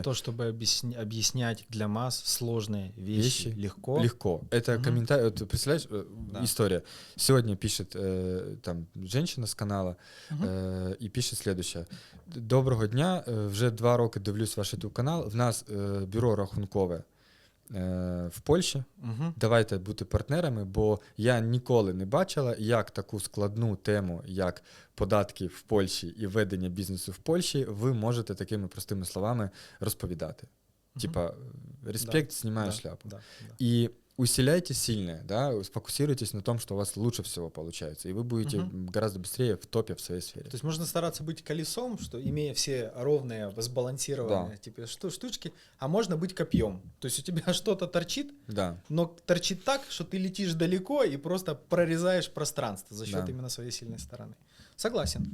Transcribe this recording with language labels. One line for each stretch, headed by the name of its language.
Russian: То, чтобы объяснять для масс сложные вещи легко. Легко. Это комментарий. Вот, представляешь, история. Сегодня пишет там женщина з канала
Ukrainian: і пише
Russian: следующее.
Ukrainian: Доброго дня, вже 2 роки дивлюсь ваш YouTube канал. В нас бюро рахункове в Польщі. Давайте бути партнерами, бо я ніколи не бачила, як таку складну тему, як податки в Польщі і ведення бізнесу в Польщі, ви можете такими простими словами розповідати. Типа, респект, знімаю шляпу. І
Russian: усиляйте сильное, да, сфокусируйтесь на том, что у вас лучше всего получается, и вы будете гораздо быстрее в топе в своей сфере. То есть можно стараться быть колесом, что имея все ровные, сбалансированные типа штучки, а можно быть копьем. То есть у тебя что-то торчит, но торчит так, что ты летишь далеко и просто прорезаешь пространство за счет именно своей сильной стороны. Согласен.